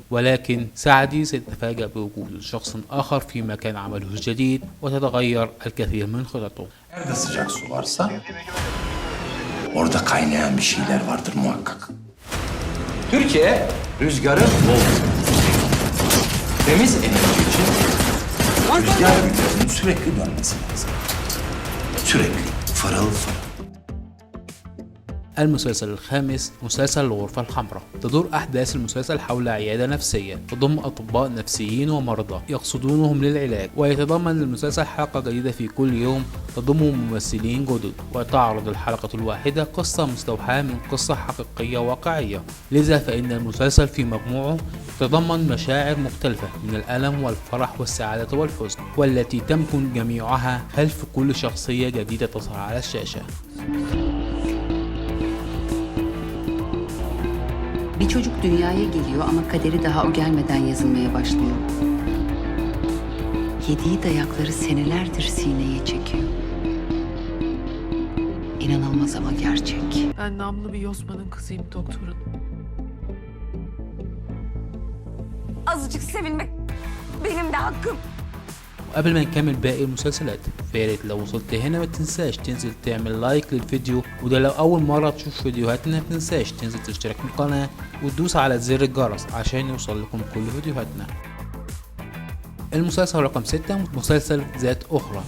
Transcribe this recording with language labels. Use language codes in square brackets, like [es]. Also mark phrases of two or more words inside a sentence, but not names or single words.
[ar] ولكن سعدي سيتفاجأ بوجود شخص آخر في مكان عمله الجديد، وتتغير الكثير من خططه. [tr] Nerede sıcak su varsa orada kaynayan bir şeyler vardır muhakkak. Türkiye rüzgarı bol. Temiz enerji için rüzgar gücünün sürekli dönmesi lazım. Sürekli fırıl fırıl. [ar] المسلسل الخامس مسلسل الغرفة الحمراء. تدور أحداث المسلسل حول عيادة نفسية تضم أطباء نفسيين ومرضى يقصدونهم للعلاج، ويتضمن المسلسل حلقة جديدة في كل يوم تضم ممثلين جدد، وتعرض الحلقة الواحدة قصة مستوحاة من قصة حقيقية واقعية. لذا فإن المسلسل في مجموعه يتضمن مشاعر مختلفة من الألم والفرح والسعادة والحزن، والتي تمكن جميعها خلف كل شخصية جديدة تظهر على الشاشة. [tr] Bir çocuk dünyaya geliyor ama kaderi daha o gelmeden yazılmaya başlıyor. Yediği dayakları senelerdir sineye çekiyor. İnanılmaz ama gerçek. Ben namlı bir yosmanın kızıyım doktorun. Azıcık sevilmek benim de hakkım. [ar] وقبل ما نكمل باقي المسلسلات فياريت لو وصلت هنا ما تنساش تنزل تعمل لايك للفيديو، وده لو اول مرة تشوف فيديوهاتنا ما تنساش تنزل تشترك في القناة وتدوس على زر الجرس عشان يوصل لكم كل فيديوهاتنا. المسلسل رقم 6 مسلسل ذات أخرى.